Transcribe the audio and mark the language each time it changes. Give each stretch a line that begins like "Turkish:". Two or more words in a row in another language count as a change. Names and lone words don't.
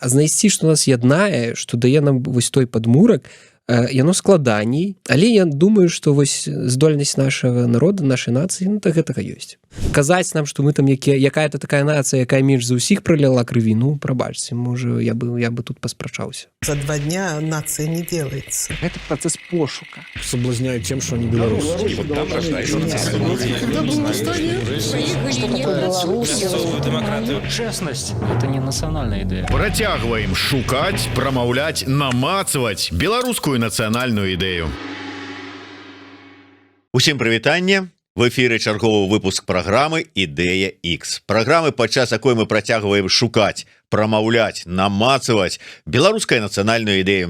Belarusian: А знайсці, што нас яднае, што дае нам вось той падмурак, яно складаней, але я думаю, што вось здольнасць нашага народа, нашай нацыі, ну, так гэтага ёсць. Казаць нам, што мы там якая-то такая нацыя, якая менш за ўсіх праляла крыві, ну, прабачце, можа, я бы тут паспрачаўся.
Russian: За 2 дня нация не делается. Это процесс пошука. Соблазняют тем, что они белорусы. Честность – это не национальная идея.
Belarusian: Працягваем шукаць, прамаўляць, намацваць беларускую нацыянальную ідэю. Усім прывітанне. В эфіры чарговы выпуск праграмы «Ідэя X». Праграмы, падчас якой мы працягваем шукаць, прамаўляць, намацваць беларускую нацыянальную ідэю.